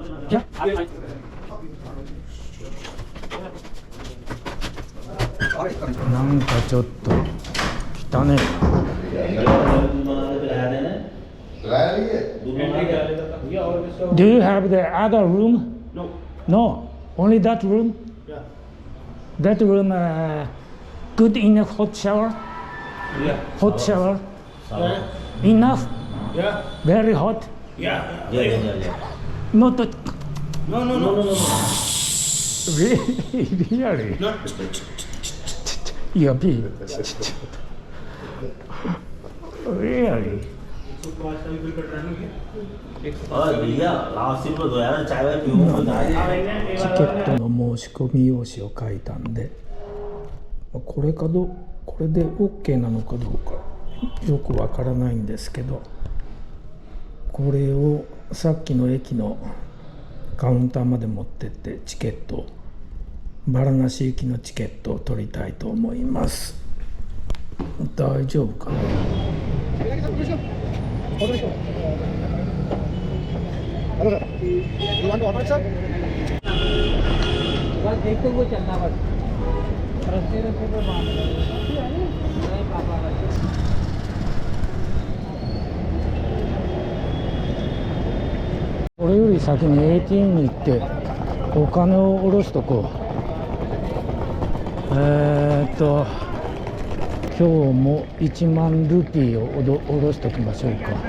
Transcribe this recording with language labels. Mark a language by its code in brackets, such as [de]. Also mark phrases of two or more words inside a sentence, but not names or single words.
[ja] なんかちょっと汚ね。 [en] Do you have the other room? No. No, only that room. Yeah. That room, good enough hot shower. Yeah. Hot shower. Yeah. Enough. Yeah. Very hot. Yeah. Not No, no, no, no, no. really. Not. Yeah, be. Really. [hi] भैया [en] last seat [hi] पर दो यार चाय वाय पीऊंगा [ja] チケットの申し込み用紙を書いたんで、これで OK なのかどうかよくわからないんですけど、これをさっきの駅のカウンターまで持ってってチケット、バラナシ行きのチケットを取りたいと思います。大丈夫かな。 [hi] देखो वो चलना बस रस्ते रस्ते पे बात नहीं पापा [ja] これより先に ATM に行ってお金を下ろしとこう。今日も1万ルピーを下ろしときましょうか。